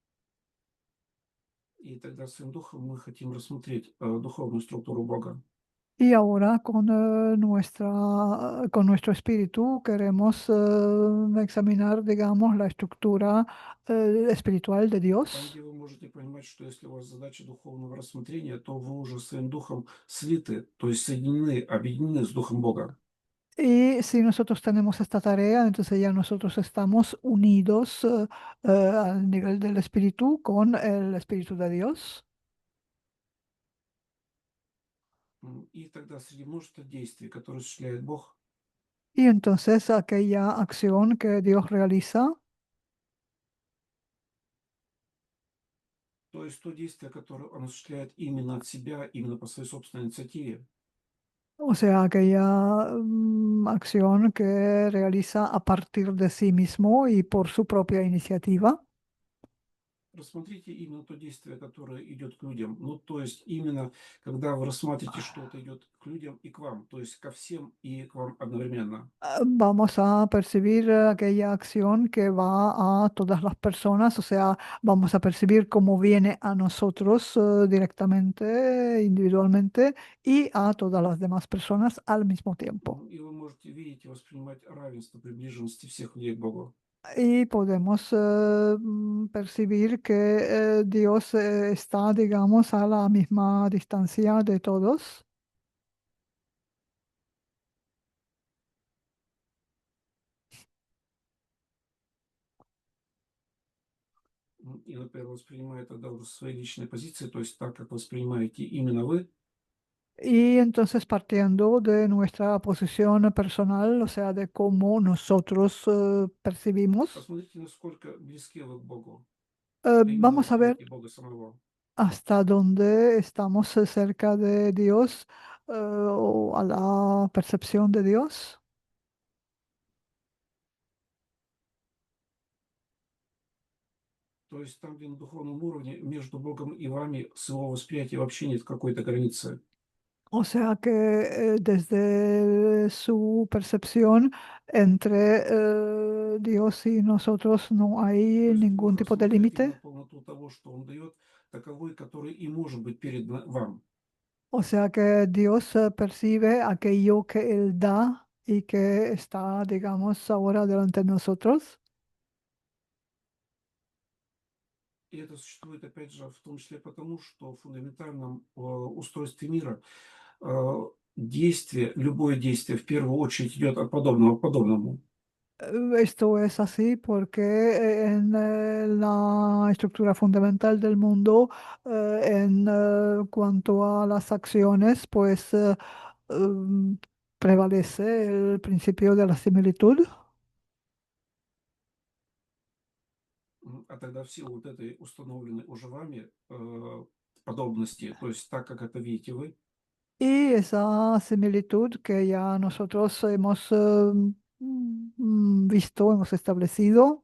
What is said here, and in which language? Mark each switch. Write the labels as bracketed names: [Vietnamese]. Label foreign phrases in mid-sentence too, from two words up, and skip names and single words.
[Russian] И тогда своим духом мы хотим рассмотреть духовную структуру Бога. [Spanish] Y ahora con, con nuestro espíritu queremos examinar, digamos, la estructura espiritual de [Russian] Там, [Spanish] Dios. [Russian] где вы можете понимать, что если у вас задача духовного рассмотрения, то вы уже своим духом слиты, то есть соединены, объединены с Духом Бога. [Spanish] Y si nosotros tenemos esta tarea, entonces ya nosotros estamos unidos al nivel del espíritu con el espíritu de Dios. [Russian] И тогда среди множества действий, которые осуществляет Бог, [Spanish] Y entonces aquella acción que Dios realiza, [Russian] то есть то действие, которое Он осуществляет именно от себя, именно по своей собственной инициативе, [Spanish] o sea, aquella acción que realiza a partir de sí mismo y por su propia iniciativa. [Russian] рассмотрите именно то действие, которое идет к людям. Ну, то есть именно, когда вы рассматриваете, что это идет к людям и к вам, то есть ко всем и к вам одновременно. [Spanish] Vamos a percibir aquella acción que va a todas las personas, o sea, vamos a percibir cómo viene a nosotros directamente, individualmente y a todas las demás personas al mismo tiempo. [Russian] И вы можете видеть и воспринимать равенство приближенности всех людей к Богу. [Spanish] Y podemos percibir que Dios está, digamos, a la misma distancia de todos. [Russian] И, например, воспринимая тогда уже свои личные позиции, то есть так, как воспринимаете именно вы, [Spanish] Y entonces partiendo de nuestra posición personal, o sea, de cómo nosotros percibimos, [Russian] посмотрите, насколько близки вы к Богу, а именно [Spanish] vamos a ver [Russian] восприятие Бога самого. [Spanish] hasta dónde estamos cerca de Dios o a la percepción de Dios. [Russian] То есть там, где на духовном уровне между Богом и вами с его восприятия вообще нет какой-то границы. [Spanish] O sea que desde su percepción entre Dios y nosotros no [Russian] То [Spanish] hay [Russian] есть [Spanish] ningún [Russian] Бог [Spanish] tipo de [Russian] рассматривает именно [Spanish] límite. [Russian] полноту того, что Он дает, таковой, который и может быть передан вам. [Spanish] O sea que Dios percibe aquello que Él da y que está, digamos, ahora delante de nosotros. [Russian] И это существует, опять же, в том числе потому, что в фундаментальном устройстве мира действие, любое действие в первую очередь идет от подобного к подобному. [Spanish] Esto es así porque en la estructura fundamental del mundo, en cuanto a las acciones, pues em, prevalece el principio de la similitud. [Russian] А тогда в силу вот этой установленной уже вами подобности, то есть так, как это видите вы, [Spanish] Y esa similitud que ya nosotros hemos visto, hemos establecido,